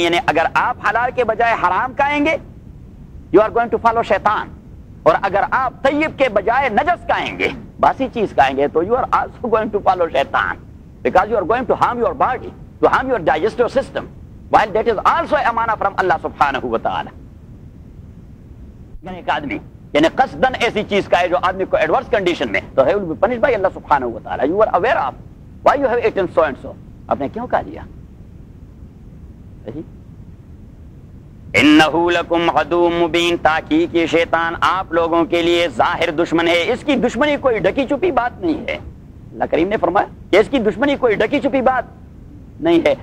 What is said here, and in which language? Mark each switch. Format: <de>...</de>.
<ur>یعنی اگر آپ حلال کے بجائے حرام کھائیں گے</ur> <en>you are going to follow Shaitan,</en> <ur>اور اگر آپ طیب کے بجائے نجس کھائیں گے، باسی چیز کھائیں گے، تو</ur> <en>You are also going to follow Shaitan, because you are going to harm your body, to harm your digestive system, while that is also a amana from Allah subhanahu wa ta'ala.</en> <ur>یعنی ایک آدمی یعنی قصدن ایسی چیز کا ہے جو آدمی کو ایڈورس کنڈیشن میں، تو</ur> <en>he will be punished by Allah subhanahu wa ta'ala. You are aware of why you have eaten so and so.</en> <ur>آپ نے کیوں کہا لیا؟</ur> <ar>انہ لکم عدو مبین،</ar> <ur>تاکہ یہ شیطان آپ لوگوں کے لیے ظاہر دشمن ہے. اس کی دشمنی کوئی ڈکی چھپی بات نہیں ہے. اللہ کریم نے فرمایا کہ اس کی دشمنی کوئی ڈکی چھپی بات نہیں ہے.</ur>